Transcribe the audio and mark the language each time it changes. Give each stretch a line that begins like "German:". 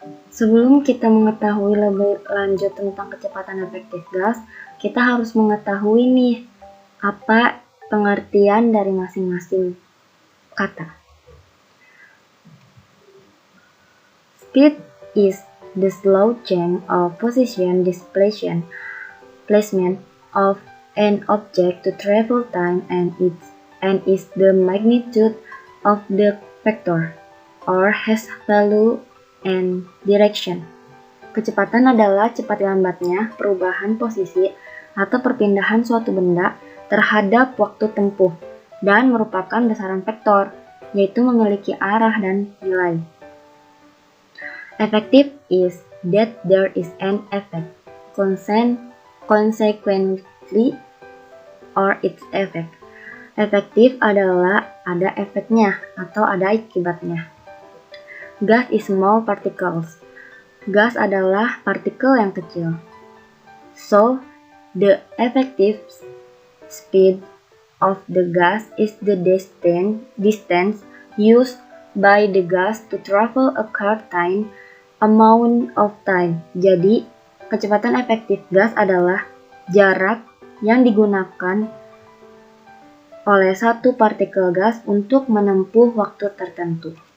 Indonesian: Sebelum kita mengetahui lebih lanjut tentang kecepatan efektif gas, kita harus mengetahui nih apa pengertian dari masing-masing kata.
English: Speed is the slow change of position displacement of an object to travel time and is the magnitude of the vector or has value and direction.
Indonesian: Kecepatan adalah cepat lambatnya perubahan posisi atau perpindahan suatu benda terhadap waktu tempuh dan merupakan besaran vektor, yaitu memiliki arah dan nilai.
English: Effective is that there is an effect, consequently, or its effect.
Indonesian: Efektif adalah ada efeknya atau ada akibatnya.
English: Gas is small particles.
Indonesian: Gas adalah partikel yang kecil.
English: So, the effective speed of the gas is the distance used by the gas to travel a certain amount of time.
Indonesian: Jadi, kecepatan efektif gas adalah jarak yang digunakan oleh satu partikel gas untuk menempuh waktu tertentu.